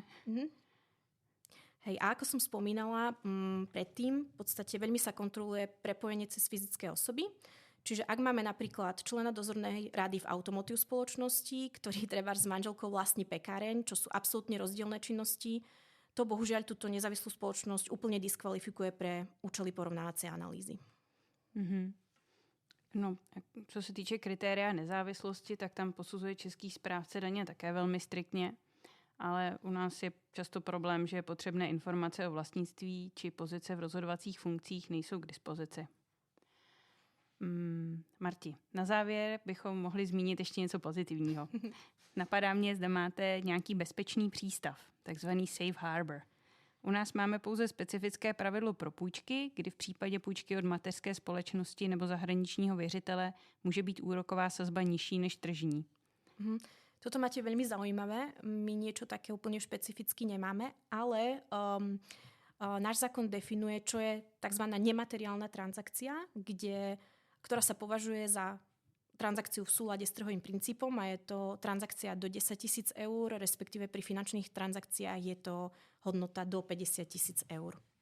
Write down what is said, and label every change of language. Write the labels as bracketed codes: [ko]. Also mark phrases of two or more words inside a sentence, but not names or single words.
[sk] Hej, a ako som spomínala predtým, v podstate veľmi sa kontroluje prepojenie cez fyzické osoby. Čiže ak máme napríklad člena dozornej rady v automotív spoločnosti, ktorý treba s manželkou vlastní pekáreň, čo sú absolútne rozdielne činnosti, to bohužiaľ túto nezávislú spoločnosť úplne diskvalifikuje pre účely porovnávacej analýzy. [cs] No, co se týče kritéria nezávislosti, tak tam posuzuje český správce daně také velmi striktně, ale u nás je často problém, že potřebné informace o vlastnictví či pozice v rozhodovacích funkcích nejsou k dispozici. Marti, na závěr bychom mohli zmínit ještě něco pozitivního. Napadá mě, zda máte nějaký bezpečný přístav, takzvaný [en] safe harbor. [cs] U nás máme pouze specifické pravidlo pro půjčky, kdy v případě půjčky od mateřské společnosti nebo zahraničního věřitele může být úroková sazba nižší než tržní. [sk] Toto máte veľmi zaujímavé. My niečo také úplne špecificky nemáme, ale náš zákon definuje, čo je tzv. Nemateriálna transakcia, ktorá sa považuje za transakciu v súlade s trhovým princípom a je to transakcia do 10 000 eur, respektíve pri finančných transakciách je to hodnota do 50 000 eur.